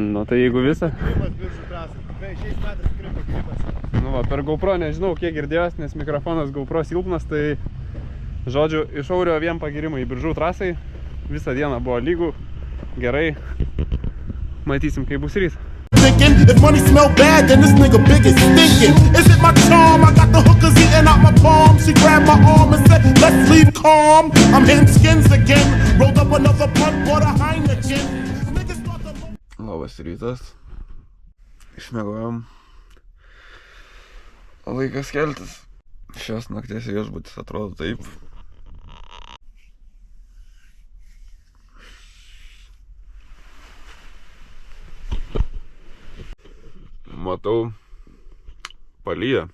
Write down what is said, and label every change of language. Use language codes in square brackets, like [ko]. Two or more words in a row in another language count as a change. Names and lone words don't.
[lt] Nu tai jeigu visą. Pakilimas Biržų trasą. Šiais metais tikrai pakilimas. Nu va, per GoPro nežinau, kiek girdėjos, nes mikrofonas GoPro silpnas, tai žodžiu, iš Aurio vien pagirimai Biržų trasai. Visą dieną buvo lygų, gerai. Matysim, kaip bus ryt. [en] If money smell bad, then this nigga big is stinking. Is it my charm? I got the hookers eating out my palm. She grabbed my arm and said, let's leave calm. I'm hitting skins again. Rolled up another blunt, bought a Heineken. [lt] Labas rytas. Išmiegojom. Laikas keltis. Šios nakties viešbutis atrodo taip. Matau, palyja.